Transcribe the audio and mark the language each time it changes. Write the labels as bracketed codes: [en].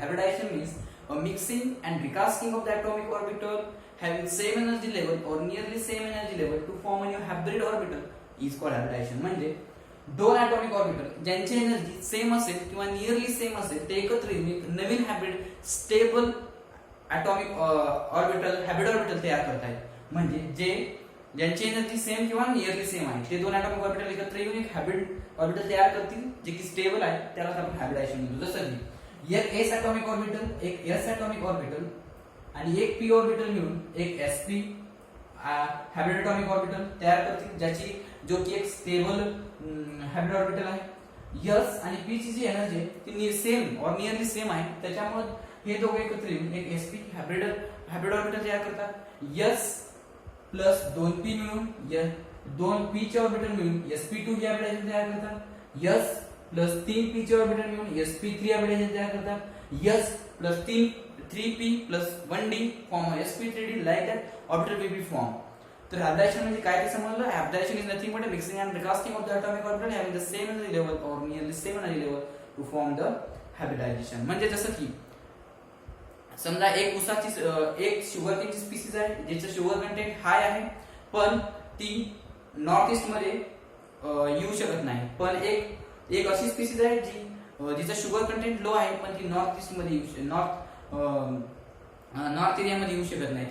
[en] Hybridization means a mixing and recasting of the atomic orbital having same energy level or nearly same energy level to form a new hybrid orbital is called hybridization. [mr] म्हणजे दोन atomic orbital ज्यांची energy same असेल किंवा nearly same असेल ते एकत्र येऊन एक नवीन hybrid stable atomic orbital hybrid orbital तयार करतात. म्हणजे जे ज्यांची एनर्जी सेम किंवा नियरली सेम आहे ते दोन atomic orbital एकत्र येऊन एक हायब्रिड ऑर्बिटल तयार करतील जे की स्टेबल आहे, त्याला आपण हायब्रिडायजेशन म्हणतो. जसं की एक s atomic orbital, एक s atomic orbital आणि एक p orbital मिळून एक sp हायब्रिड atomic orbital तयार करतील, ज्याची जो की एक स्टेबल हायब्रिड ऑर्बिटल आहे. s आणि p ची जी एनर्जी ती सेम और नियरली सेम आहे, त्याच्यामुळे हे दोघे एकत्र येऊन एक sp हायब्रिड ऑर्बिटल तयार करतात. s प्लस 2p मिळून दोन p चे ऑर्बिटल मिळून sp2 हे हायब्रिडायजेशन तयार करतात. s प्लस 3p चे ऑर्बिटल मिळून sp3 हायब्रिडायजेशन तयार करतात. [en] s plus 3p plus 1d form sp3d like that orbital will be form. [mr] तर हायब्रिडायजेशन म्हणजे काय ते समजलं. [en] Hybridization is nothing but a mixing and recasting of the atomic orbital having the same energy level और nearly same energy level to form the hybridization. [mr] म्हणजे जसं की समजा एक ऊसाची एक शुगरकेनची स्पीसीज आहे ज्याचं शुगर कंटेंट हाय आहे, पण ती नॉर्थ ईस्ट मध्ये येऊ शकत नाही. पण एक अशी स्पीसीज आहे जिचं शुगर कंटेंट लो आहे, पण ती नॉर्थ ईस्ट मध्ये नॉर्थ एरियामध्ये येऊ शकत नाही.